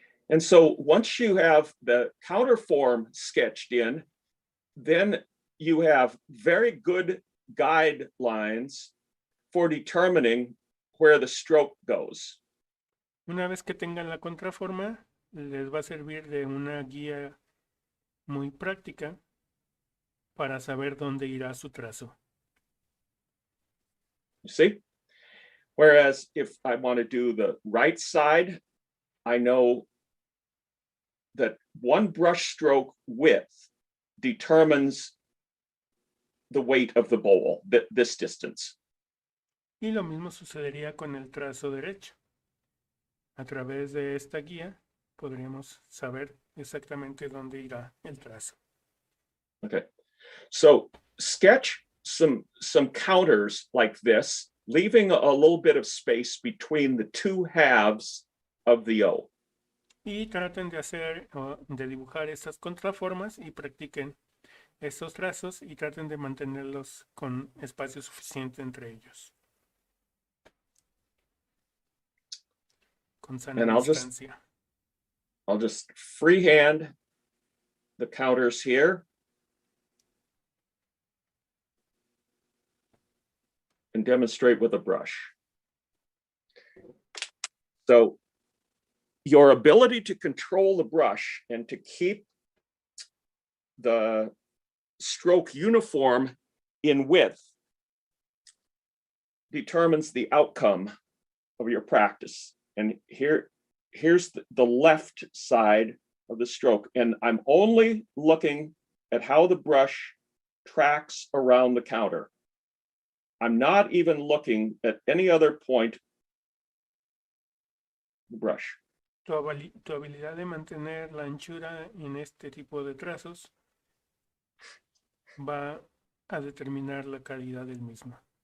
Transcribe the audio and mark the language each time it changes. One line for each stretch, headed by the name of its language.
English: And so once you have the counter form sketched in, then you have very good guidelines for determining where the stroke goes.
Spanish: Una vez que tengan la contraforma, les va a servir de una guía muy práctica para saber dónde irá su trazo.
English: You see? Whereas if I want to do the right side, I know that 1 brush stroke width determines the weight of the bowl, this distance.
Spanish: Y lo mismo sucedería con el trazo derecho. A través de esta guía podríamos saber exactamente dónde irá el trazo.
English: Okay, so sketch some counters like this, leaving a little bit of space between the 2 halves of the O.
Spanish: Y traten de dibujar estas contraformas y practiquen estos trazos y traten de mantenerlos con espacio suficiente entre ellos. Con sana distancia.
English: I'll just freehand the counters here. And demonstrate with a brush. So your ability to control the brush and to keep the stroke uniform in width determines the outcome of your practice. And here's the left side of the stroke. And I'm only looking at how the brush tracks around the counter. I'm not even looking at any other point the brush.
Spanish: Tu habilidad de mantener la anchura en este tipo de trazos va a determinar la calidad del mismo.